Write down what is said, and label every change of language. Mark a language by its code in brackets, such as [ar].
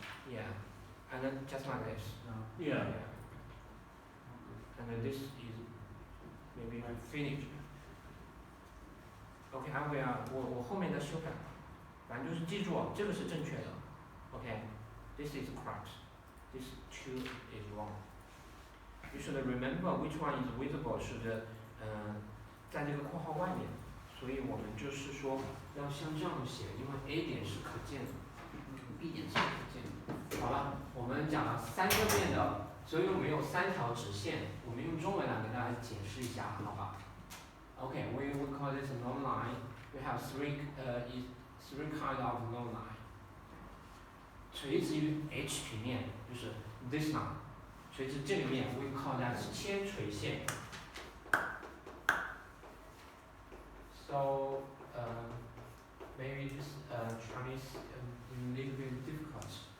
[en] Yeah, and then just like this. Yeah. And then this is maybe finished. OK, I will [zh] 我后面再修改，反正就是记住这个是正确的。 [en] OK, this is correct. This 2 is wrong. You should remember which one is visible. [zh] 是在这个括号外面，所以我们就是说要像这样写，因为 A 点是可见的 ，B 点是可见的。好了，我们讲了3个面的，所以我们有3条直线，我们用中文来给大家解释一下，好吧？ [en] Okay, we call this a long line. We have 3 kind of long line. [zh] 垂直于 H 平面就是 [en] this line. [zh] 垂直这个面 [en] we call that [zh] 铅垂线。 [en] So maybe this Chinese a little bit difficult.